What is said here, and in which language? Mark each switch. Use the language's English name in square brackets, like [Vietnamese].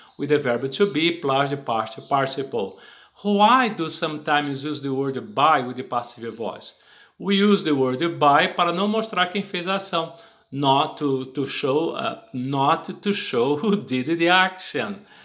[English] With the verb to be plus the past participle. Why do sometimes use the word by with the passive voice? We use the word by [Portuguese] para não mostrar quem fez a ação. [English] Not to show who did the action.